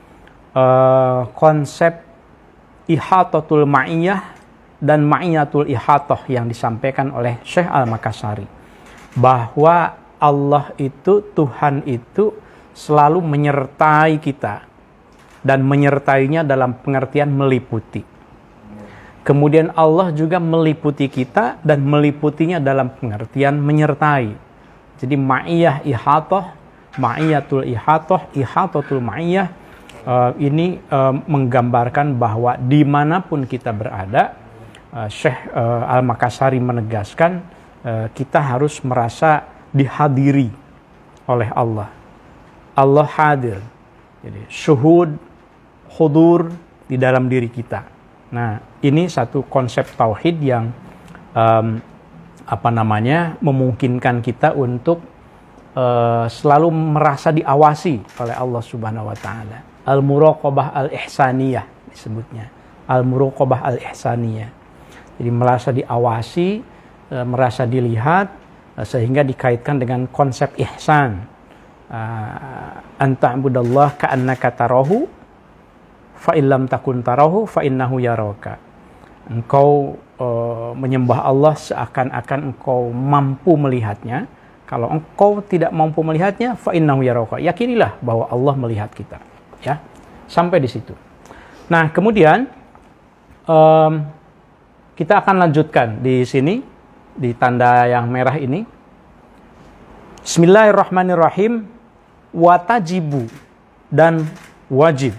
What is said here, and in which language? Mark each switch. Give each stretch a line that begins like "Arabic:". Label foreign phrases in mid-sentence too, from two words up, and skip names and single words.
Indonesian: konsep
Arabic: إحاطة المعية
Indonesian: dan
Arabic: معية الإحاطة
Indonesian: yang disampaikan oleh Syekh Al-Makassari, bahwa Allah itu, Tuhan itu selalu menyertai kita, dan menyertainya dalam pengertian meliputi. Kemudian Allah juga meliputi kita dan meliputinya dalam pengertian menyertai. Jadi
Arabic: معية إحاطة، معية الإحاطة، إحاطة المعية,
Indonesian: ini menggambarkan bahwa dimanapun kita berada, Syekh Al-Makassari menegaskan kita harus merasa dihadiri oleh Allah. Allah hadir. Jadi
Arabic: شهود، حضور
Indonesian: di dalam diri kita. Nah, ini satu konsep tauhid yang memungkinkan kita untuk selalu merasa diawasi oleh Allah
Arabic: سبحانه وتعالى. المراقبة الإحسانية disebutnya. المراقبة الإحسانية.
Indonesian: Jadi merasa diawasi, merasa dilihat, sehingga dikaitkan dengan konsep ihsan.
Arabic: أن تعبد الله كأنك تراه فإن لم تكن تراه فإنه يراك.
Indonesian: Engkau menyembah Allah seakan-akan engkau mampu melihatnya. Kalau engkau tidak mampu melihatnya,
Arabic: فإنه يراك.
Indonesian: Yakinilah bahwa Allah melihat kita. Ya, sampai di situ. Nah, kemudian kita akan lanjutkan di sini, di tanda yang merah ini.
Arabic: بسم الله الرحمن الرحيم.
Indonesian: Watajibu dan wajib.